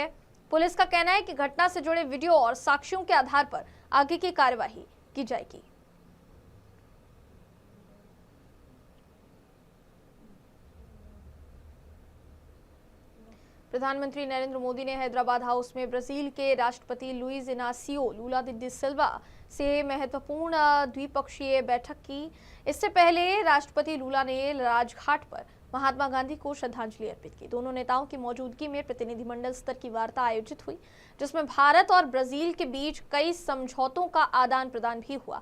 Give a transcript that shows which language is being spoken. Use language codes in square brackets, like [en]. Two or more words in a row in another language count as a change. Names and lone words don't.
[hi] पुलिस का कहना है कि घटना से जुड़े वीडियो और साक्ष्यों के आधार पर आगे की कार्यवाही की जाएगी। प्रधानमंत्री नरेंद्र मोदी ने हैदराबाद हाउस में ब्राजील के राष्ट्रपति लुइस इनासियो लुला दा सिल्वा से महत्वपूर्ण द्विपक्षीय बैठक की। इससे पहले राष्ट्रपति लुला ने राजघाट पर महात्मा गांधी को श्रद्धांजलि अर्पित की। दोनों नेताओं की मौजूदगी में प्रतिनिधिमंडल स्तर की वार्ता आयोजित हुई, जिसमें भारत और ब्राजील के बीच कई समझौतों का आदान प्रदान भी हुआ।